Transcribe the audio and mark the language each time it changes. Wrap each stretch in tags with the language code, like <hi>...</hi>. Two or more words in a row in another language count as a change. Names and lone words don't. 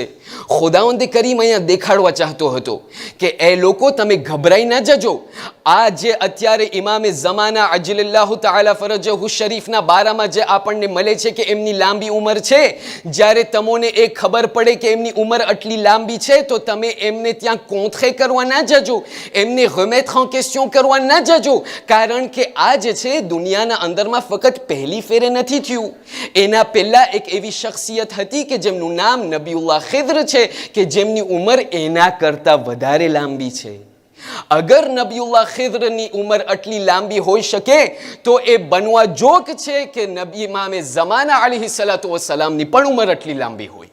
<gu>ખુદાવંદે કરીમ અહીંયા દેખાડવા ચાહતો હતો કે એ લોકો તમે ગભરાઈ ના જજો. આ જે અત્યારે ઇમામે ઝમાના</gu> <ar>عجل الله تعالى فرجه</ar> <gu>શરીફના બારામાં જે આપણને મળે છે કે એમની લાંબી ઉંમર છે, જ્યારે તમને એ ખબર પડે કે એમની ઉંમર આટલી લાંબી છે, તો તમે એમને ત્યાં કોંથે કરવા ના જજો, એમને</gu> <fr>remettre en question</fr> <gu>કરવા ના જજો. કારણ કે આ જે છે દુનિયાના અંદરમાં ફક્ત પહેલી ફેરે નથી થયું. એના પહેલા એક એવી શખ્સિયત હતી કે જેમનું નામ નબીઉલ્લાહ ખિદ્ર છે, કે જેમની ઉંમર એના કરતાં વધારે લાંબી છે. અગર નબીઉલ્લાહ ખિદ્રની ઉંમર આટલી લાંબી હોઈ શકે, તો એ બનવા જોગ છે કે નબી ઇમામે ઝમાના</gu> <ar>عليه الصلاة والسلام</ar> <gu>પણ ઉંમર આટલી લાંબી હોય.</gu>